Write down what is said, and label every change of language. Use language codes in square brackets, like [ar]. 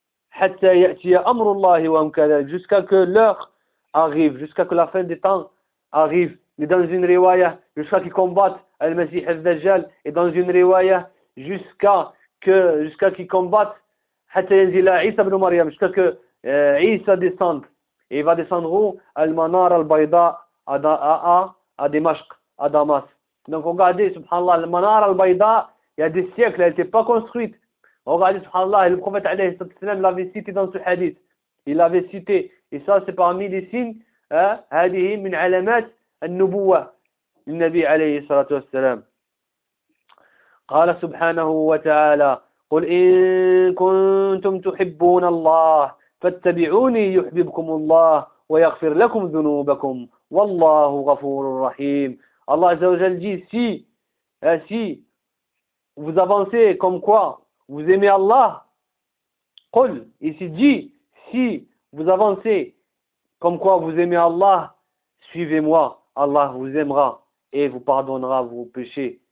[ar] Hatta ya'tiya amrullahi wa amkadal, [fr] jusqu'à que l'heure arrive, jusqu'à que la fin des temps arrive, et dans une riwaya, jusqu'à qu'ils combattent Al-Masih al-Dajjal, et dans une riwaya, jusqu'à qu'ils combattent [ar] Hatta Yanzila Isa ibn Maryam, [fr] jusqu'à que Isa descende, et il va descendre où? Al-Manar al-Bayda à Damasc, à Damas. Donc regardez, subhanallah, Al-Manar al-Bayda, il y a des siècles, elle n'était pas construite. Regardez, subhanallah, le prophète alayhi sallam l'avait cité dans ce hadith. Il l'avait cité. Et ça, c'est parmi les signes, [ar] هذه من علامات النبوة للنبي عليه الصلاة والسلام. قال سبحانه وتعالى: قل إن كنتم تحبون الله فاتبعوني يحببكم الله ويغفر لكم ذنوبكم والله غفور رحيم. الله عز وجل [fr] dit: si vous avancez comme quoi vous aimez Allah, قل, ici dit: si vous avancez comme quoi vous aimez Allah, suivez-moi, Allah vous aimera et vous pardonnera vos péchés.